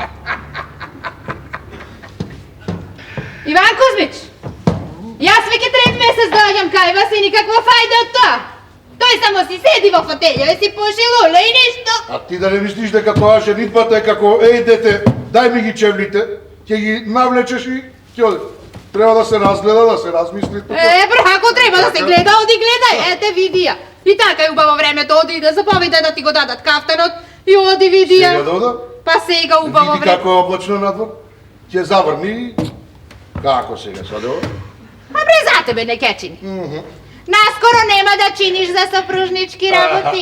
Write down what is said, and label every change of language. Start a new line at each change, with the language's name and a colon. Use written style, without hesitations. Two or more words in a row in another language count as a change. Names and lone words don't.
Macedonian: Иван Кузмич, јас веќе 3 месец доаѓам кај вас и никаква фајда од тоа. Тој само си седи во фотелја и си пуши лула и ништо. А ти да не мислиш дека тоа женитбата е како, еј дете, дај ми ги чевлите, ќе ги навлечеш и ќе одеш. Треба да се разгледа, да се размисли. Ако треба да се гледа, оди гледај, ете види ја. I така je убаво времето, оди да заповеда да ти го дадат кафтанот и оди види ја. Сега да ода? Па сега убаво Види време. како е облачно надвор. Ќе заврни. Како сега саде ова? А бре, за тебе не ќе чини. Наскоро нема да чиниш за съпружнички работи.